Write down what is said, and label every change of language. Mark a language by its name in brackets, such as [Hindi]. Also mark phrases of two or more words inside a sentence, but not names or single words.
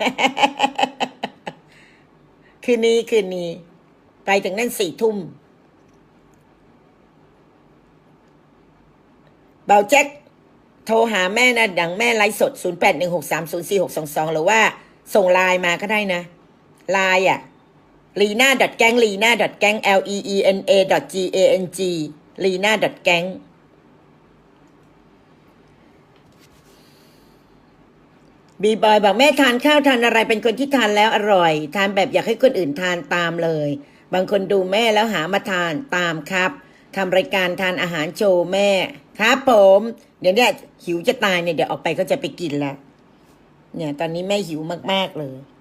[Thai] คืนนี้ไปถึงนั่น4 ทุ่มบ่าวแจ๊กโทรหาแม่นะดังแม่ไลฟ์สด0816304622หรือว่าส่งไลน์มาก็ได้นะไลน์อ่ะ leena.gang leena.gang leena.gang leena.gang บีบอยบอกแม่ทานข้าวทานอะไรเป็นคนที่ทานแล้วอร่อยทานแบบอยากให้คนอื่นทานตามเลยบางคนดูแม่แล้วหามาทานตามครับทำรายการทานอาหารโชว์แม่ครับผมเดี๋ยวเนี่ยหิวจะตายเนี่ยเดี๋ยวออกไปก็จะไปกินแล้วเนี่ยตอนนี้แม่หิวมากๆเลย